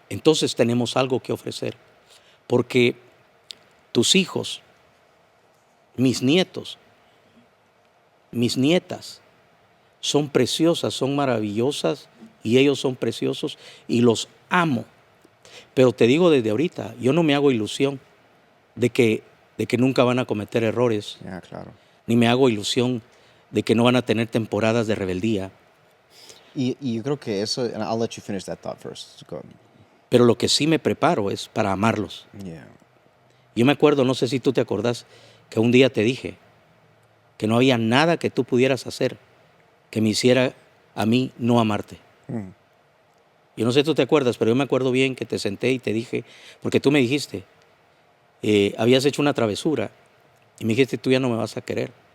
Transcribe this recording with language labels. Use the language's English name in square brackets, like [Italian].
[Spanish] Entonces tenemos algo que ofrecer, porque tus hijos, mis nietos, mis nietas, son preciosas, son maravillosas, y ellos son preciosos, y los amo. Pero te digo desde ahorita, yo no me hago ilusión de que nunca van a cometer errores, Claro. ni me hago ilusión de que no van a tener temporadas de rebeldía. Y yo creo que eso, [English] and I'll let you finish that thought first. Go. [Spanish] Pero lo que sí me preparo es para amarlos. [English] Yeah. [Spanish] Yo me acuerdo, no sé si tú te acordás, que un día te dije que no había nada que tú pudieras hacer que me hiciera a mí no amarte. Yo no sé si tú te acuerdas, pero yo me acuerdo bien que te senté y te dije, porque tú me dijiste, habías hecho una travesura y me dijiste, tú ya no me vas a querer.